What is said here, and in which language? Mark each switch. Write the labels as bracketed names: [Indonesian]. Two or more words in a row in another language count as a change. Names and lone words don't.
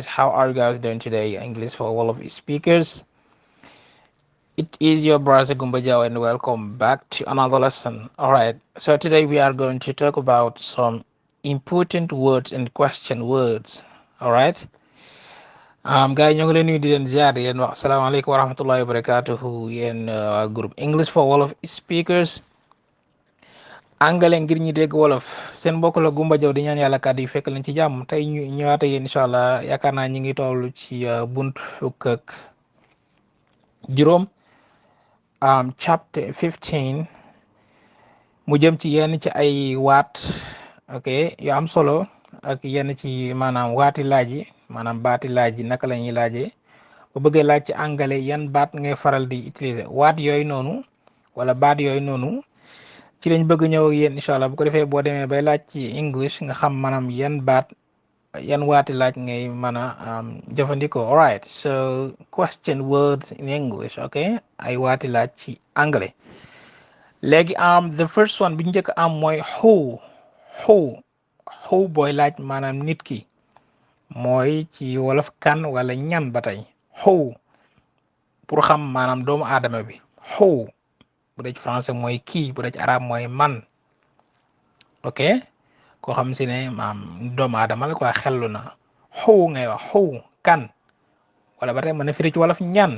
[English] How are you guys doing today? English for all of speakers. It is your brother Gumbajao and welcome back to another lesson. Alright. So today we are going to talk about some important words and question words. [Wolof] Alright. Guys ñoo ngi leen nuyu di leen ziar di leen wax [Arabic] السلام عليكم ورحمة الله وبركاته [Wolof] yéen groupe English for all of speakers. Àngale ngir ñi dégg wolof seen mbokk la Gumba Jaw di ñaan yàlla kàddu yi fekk leen ci jàmm tey ñu ñëwaat ak yéen [Arabic] إن شاء الله [Wolof] yaakaar naa ñi ngi toll ci bunt fukk ak juróom chapter 15 mu jëm ci yenn ci ay waat ok yu am solo ak yenn ci maanaam waati laaj yi maanaam baati laaj yi naka la ñuy laajee bu bëggee laaj ci àngale yan baat ngay faral di utiliser waat yooyu noonu wala baat yooyu noonu ci lañ bëgg ñëw ak yéen [Arabic] إن شاء الله [Wolof] bu ko defee boo demee bay laaj ci English nga xam maanaam yan waati laaj ngay mën a jëfandikoo. [English] Alright, so question words in English, [Wolof] ok ay waati laaj ci anglais. Léegi [English] the first one [Wolof] bi njëkk am mooy who booy laaj maanaam nit ki mooy ci wolof kan wala ñan ba tey who pour xam maanaam doomu aadama bi who bu dee ci français mooy kii bu dee ci arabe mooy man ok koo xam si ne maam doomu aadama la quoi xellu na who ngay wax who kan wala ba tey mën na firi ci wolof ñan.